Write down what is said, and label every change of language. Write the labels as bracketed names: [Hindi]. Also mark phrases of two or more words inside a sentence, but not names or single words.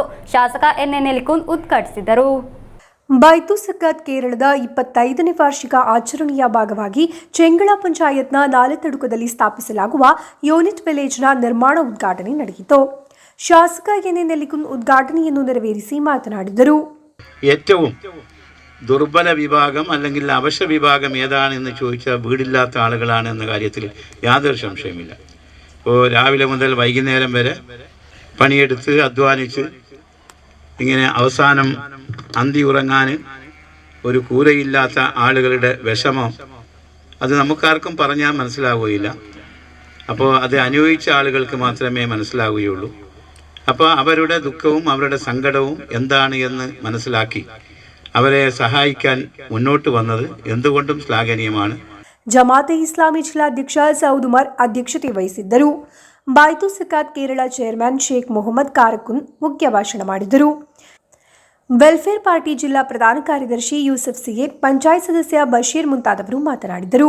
[Kannada] ಶಾಸಕ ಎನ್.ಎ. ನೆಲಿಕುಂದ್ ಉದ್ಘಾಟಿಸಿದರು. ಬೈತು ಸಖತ್ ಕೇರಳದ 25ನೇ ವಾರ್ಷಿಕ ಆಚರಣೆಯ ಭಾಗವಾಗಿ ಚೆಂಗಳ ಪಂಚಾಯತ್ನ 4 ತಡುಕದಲ್ಲಿ ಸ್ಥಾಪಿಸಲಾಗುವ ಯೂನಿಟ್ ವಿಲೇಜ್ನ ನಿರ್ಮಾಣ ಉದ್ಘಾಟನೆ ನಡೆಯಿತು. ಶಾಸಕ ಎನ್ ನೆಲ್ಲಿಕುನ್ ಉದ್ಘಾಟನೆಯನ್ನು ನೆರವೇರಿಸಿ മാതനാಡಿದರು. [Malayalam] ഏറ്റവും ദുർബല വിഭാഗം അല്ലെങ്കിൽ അവശ വിഭാഗം ഏതാണെന്ന് ചോദിച്ചാൽ വീടില്ലാത്ത ആളുകളാണ് എന്ന കാര്യത്തിൽ യാതൊരു സംശയമില്ല. ഇപ്പോൾ രാവിലെ മുതൽ വൈകുന്നേരം വരെ പണിയെടുത്ത് അധ്വാനിച്ച് ഇങ്ങനെ അവസാനം അന്തി ഉറങ്ങാൻ ഒരു കൂരയില്ലാത്ത ആളുകളുടെ വിഷമം അത് നമുക്കാർക്കും പറഞ്ഞാൽ മനസ്സിലാവുകയില്ല. അപ്പോൾ അത് അനുഭവിച്ച ആളുകൾക്ക് മാത്രമേ മനസ്സിലാവുകയുള്ളൂ. അപ്പോൾ അവരുടെ ദുഃഖവും അവരുടെ സങ്കടവും എന്താണ് എന്ന് മനസ്സിലാക്കി അവരെ സഹായിക്കാൻ മുന്നോട്ട് വന്നത് എന്തുകൊണ്ടും ശ്ലാഘനീയമാണ്. [Kannada] ಜಮಾತೆ ಇಸ್ಲಾಮಿ ಜಿಲ್ಲಾಧ್ಯಕ್ಷ ಸೌದ್ ಉಮರ್ ಅಧ್ಯಕ್ಷತೆ ವಹಿಸಿದ್ದರು. ಬಾಯ್ತು ಸಕಾತ್ ಕೇರಳ ಚೇರ್ಮನ್ ಶೇಖ್ ಮೊಹಮ್ಮದ್ ಕಾರಕುನ್ ಮುಖ್ಯ ಭಾಷಣ ಮಾಡಿದರು. ವೆಲ್ಫೇರ್ ಪಾರ್ಟಿ ಜಿಲ್ಲಾ ಪ್ರಧಾನ ಕಾರ್ಯದರ್ಶಿ ಯೂಸಫ್ ಸಿಎ, ಪಂಚಾಯತ್ ಸದಸ್ಯ ಬಶೀರ್ ಮುಂತಾದವರು ಮಾತನಾಡಿದರು.